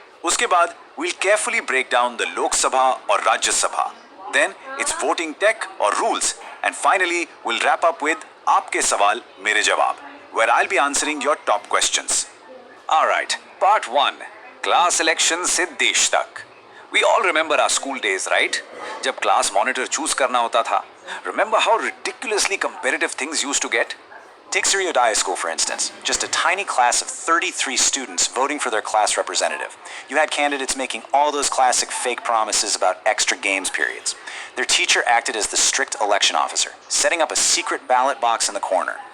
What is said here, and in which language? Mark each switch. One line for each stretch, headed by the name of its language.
Hindi: Uske baad,
English: we'll carefully break down the Lok Sabha or Rajya Sabha. Then it's voting tech or rules. And finally, we'll wrap up with Aapke Sawal, Mere Jawab, where I'll be answering your top questions. Alright, part 1. Class election se desh tak. We all remember our school days, right?
Hindi: जब class monitor choose करना होता था.
English: Remember how ridiculously competitive things used to get? Take Suryodaya School for instance. Just a tiny class of 33 students voting for their class representative. You had candidates making all those classic fake promises about extra games periods. Their teacher acted as the strict election officer, setting up a secret ballot box in the corner.